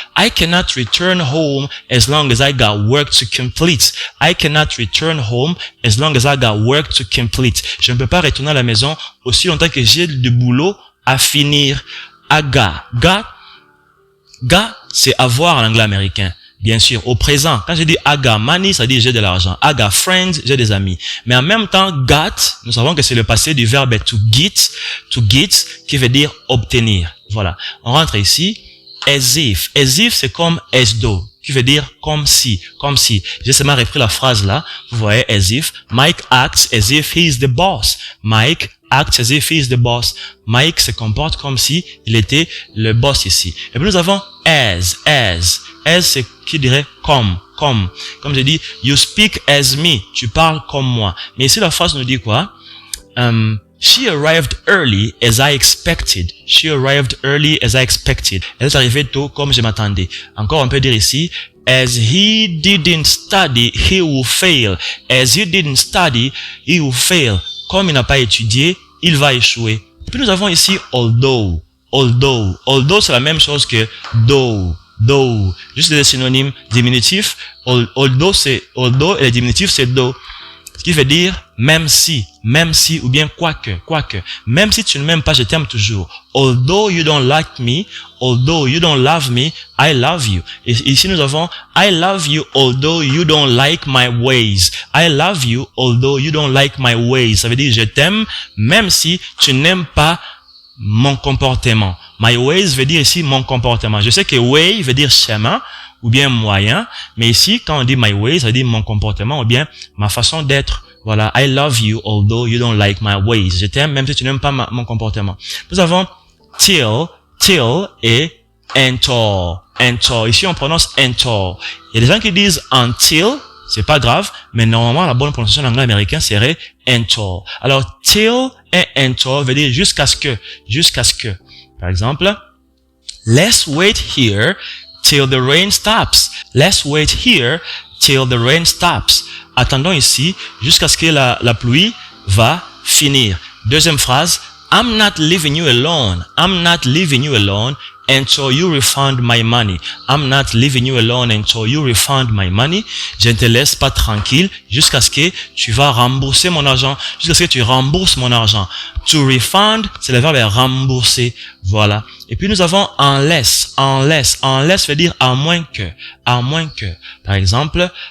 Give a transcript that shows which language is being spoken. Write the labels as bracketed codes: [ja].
[en] I cannot return home as long as I got work to complete. I cannot return home as long as I got work to complete. [fr] Je ne peux pas retourner à la maison aussi longtemps que j'ai du boulot à finir. Aga. Ga, c'est avoir en anglais américain. Bien sûr, au présent, quand je dis [en] I got money, [fr] ça dit j'ai de l'argent. [en] I got friends, [fr] j'ai des amis. Mais en même temps, got, nous savons que c'est le passé du verbe to get, qui veut dire obtenir. Voilà. On rentre ici. As if. As if, c'est comme as though, qui veut dire comme si, comme si. J'ai seulement repris la phrase là. Vous voyez, as if. [en] Mike acts as if he is the boss. Mike acts as if he is the boss. [fr] Mike se comporte comme si il était le boss ici. Et puis nous avons as. As, c'est qui dirait comme. Comme je dis, [en] you speak as me. [fr] Tu parles comme moi. Mais ici, la phrase nous dit quoi? [en] She arrived early as I expected. She arrived early as I expected. [fr] Elle est arrivée tôt comme je m'attendais. Encore, on peut dire ici, [en] as he didn't study, he will fail. As he didn't study, he will fail. [fr] Comme il n'a pas étudié, il va échouer. Puis nous avons ici although. Although, c'est la même chose que though. Juste des synonymes diminutifs. Although et le diminutif c'est though. Ce qui veut dire même si ou bien quoique. Même si tu ne m'aimes pas, je t'aime toujours. [en] Although you don't like me, although you don't love me, I love you. [fr] Et ici nous avons [en] I love you although you don't like my ways. I love you although you don't like my ways. [fr] Ça veut dire je t'aime même si tu n'aimes pas mon comportement. My ways veut dire ici mon comportement. Je sais que way veut dire chemin ou bien moyen, mais ici quand on dit my ways, ça veut dire mon comportement ou bien ma façon d'être. Voilà, [en] I love you although you don't like my ways. [fr] Je t'aime même si tu n'aimes pas mon comportement. Nous avons till et until. Ici on prononce until. Il y a des gens qui disent until, c'est pas grave, mais normalement la bonne prononciation en anglais américain serait until. Alors till et until veut dire jusqu'à ce que. Par exemple, [en] let's wait here till the rain stops. Let's wait here till the rain stops. [fr] Attendons ici jusqu'à ce que la pluie va finir. [en] Deuxième phrase, I'm not leaving you alone. I'm not leaving you alone until you refund my money. I'm not leaving you alone until you refund my money. [fr] Je ne te laisse pas tranquille jusqu'à ce que tu vas rembourser mon argent. Jusqu'à ce que tu rembourses mon argent. To refund, c'est le verbe rembourser. Voilà. Et puis nous avons unless. Unless veut dire à moins que. Par exemple,